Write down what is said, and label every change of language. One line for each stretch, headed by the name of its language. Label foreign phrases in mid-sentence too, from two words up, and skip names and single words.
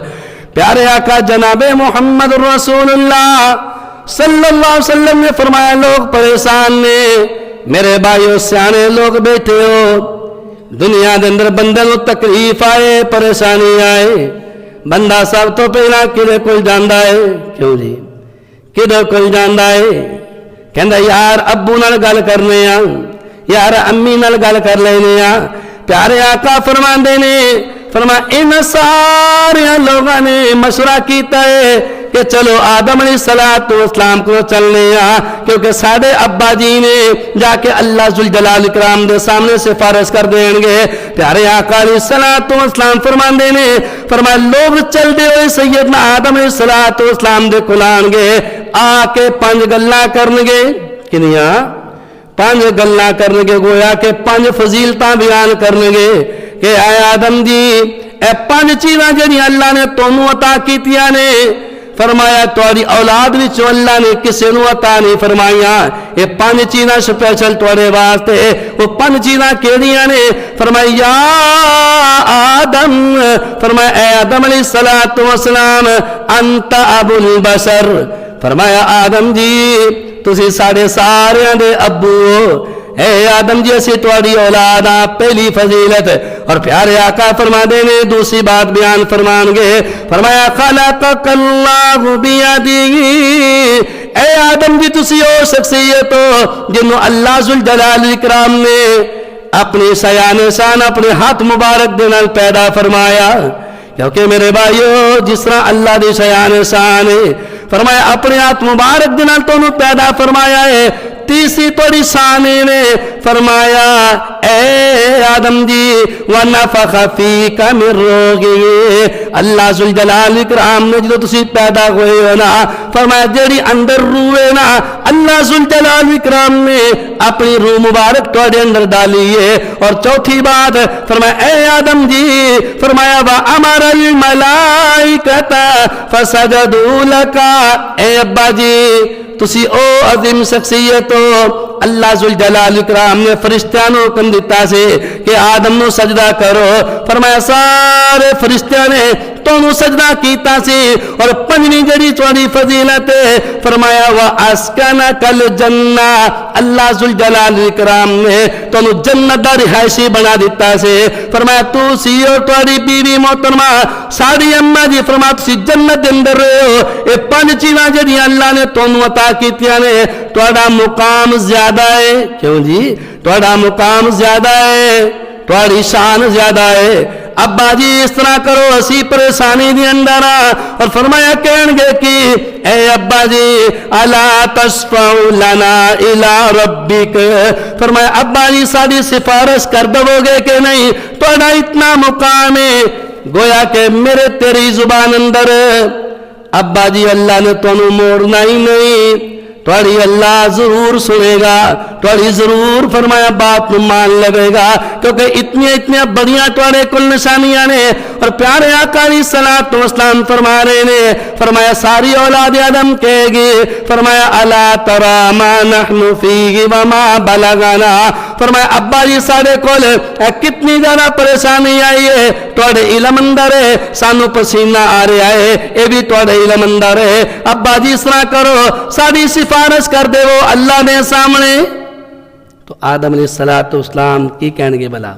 Punjabi: پیارے آقا جناب محمد رسول اللہ
Arabic: صلی اللہ علیہ وسلم
Punjabi: نے فرمایا لوگ پریشان نے، میرے بھائیو سیانے لوگ بیٹھے ہو، دنیا دے اندر بندے نو تکلیف آئے پریشانی آئے، بندہ سب تو پہلا کدے کول جاندا ہے، کیوں جی کدے کول جاندا ہے؟ کہندا یار ابو نال گل کرنے آ، یار امی نال گل کر لینے آ۔ پیارے آقا فرماندے نے، فرما ان سارے لوگوں نے مشورہ کیتا ہے کہ چلو آدم
Arabic: علیہ السلام
Punjabi: کو چلنے آ، کیونکہ ساڑھے ابا جی نے جا کے اللہ ذوالجلال اکرام دے سامنے سفارش کر دیں گے۔ پیارے آقا
Arabic: علیہ السلام
Punjabi: فرماندے نے، فرمایا لوگ چل دے ہوئے سیدنا آدم
Arabic: علیہ السلام
Punjabi: دے کلان گے، آ کے 5 گلاں کرنگے، کنیاں 5 گلاں کرنگے، گویا کہ 5 فضیلتاں بیان کرنگے کہ اے آدم جی اے 5 چیزاں جڑی اللہ نے تانوں عطا کیتیاں نے، فرمایا تہاڈی اولاد وچ اللہ نے کسے نوں عطا نہیں فرمایا، یہ 5 چیزاں سپیشل تہاڈے واسطے۔ وہ 5 چیزاں کیڑیاں نے؟ فرمایا یا آدم، فرمایا اے آدم
Arabic: علیہ السلام انت ابو البشر،
Punjabi: فرمایا آدم جی تسی سارے دے ابو ہو، اے آدم جی اسی تواڈی اولاد آ، پہلی فضیلت۔ اور پیارے آقا فرما دے نے دوسری بات بیان فرمان گے، فرمایا
Arabic: خلقک اللہ بیدہ،
Punjabi: اے آدم جی تسی او شخصیت ہو جنہوں اللہ ذوالجلال اکرام نے اپنی شان شان اپنے ہاتھ مبارک دے نال پیدا فرمایا۔ کیونکہ میرے بھائیو جس طرح اللہ دی شان شان ہے، فرمایا اپنے ہاتھ مبارک دے نال تانوں پیدا فرمایا ہے۔ تیسری توڑی شانے نے فرمایا اے آدم جی
Arabic: وَنَفَخَ فِيكَ مِن رُّوحِهِ،
Punjabi: اللہ ذوالجلال اکرام نے جدو تسی پیدا ہوئے ہو نا، فرمایا جیڑی اندر روح ہے نا، اللہ ذوالجلال اکرام نے اپنی روح مبارک توڑے اندر ڈالی ہے۔ اور چوتھی بات فرمایا اے آدم جی، فرمایا
Arabic: وَأَمَرَ الْمَلَائِكَةَ فَسَجَدُوا لَكَ،
Punjabi: اے ابا جی تسی او عظیم شخصیت ہو، اللہ ذوالجلال اکرام نے فرشتیاں نو حکم دیتا سے کہ آدم نو سجدہ کرو، فرمایا سارے فرشتیاں نے تانوں سجدہ کیتا سی۔ اور 5ویں جڑی تہاڈی فضیلت ہے، فرمایا
Arabic: وَأَسْكَنَكَ الْجَنَّةَ،
Punjabi: اللہ ذوالجلال اکرام نے تانوں جنت دا رہائشی بنا دیتا سے، فرمایا تو سی اور تہاڈی بیوی محترمہ ساڈی اما جی، فرمایا تسی جنت دے اندر رہے ہو۔ اے 5 چیزاں جڑیاں اللہ نے تانوں عطا کیتیاں نے، تہاڈا مقام زیادہ ہے، کیوں جی تہاڈا مقام زیادہ ہے، تہاڈی شان زیادہ ہے۔ ابا جی اس طرح کرو اسی پریشانی دی اندر، اور فرمایا کہن گے کہ اے ابا جی
Arabic: الا تشفع لنا الى ربک،
Punjabi: فرمایا ابا جی ساری سفارش کر دو گے کہ نہیں؟ تہاڈا اتنا مقام ہے گویا کہ میرے تیری زبان اندر ابا جی اللہ نے تانوں موڑنا ہی نہیں، تھوڑی اللہ ضرور سنے گا، تھوڑی ضرور فرمایا بات مان لگے گا، کیونکہ اتنی بڑیاں تھوڑے کل نشانیاں نے۔ اور پیارے آقا
Arabic: علیہ الصلوۃ والسلام
Punjabi: فرما رہے نے، فرمایا ساری اولاد آدم کہے گی، فرمایا
Arabic: الا ترى ما نحن فيه وما بلغنا،
Punjabi: فرمایا ابا جی ساڑے کول کتنی زیادہ پریشانی آئی ہے، تھوڑے علم اندر ہے، سانو پسینہ آ رہا ہے، اے بھی تھوڑے علم اندر ہے، ابا جی اس طرح کرو ساری سفارش کر دے وہ اللہ نے سامنے۔ تو آدم
Arabic: علیہ الصلوۃ والسلام
Punjabi: کی کہن گے بلا؟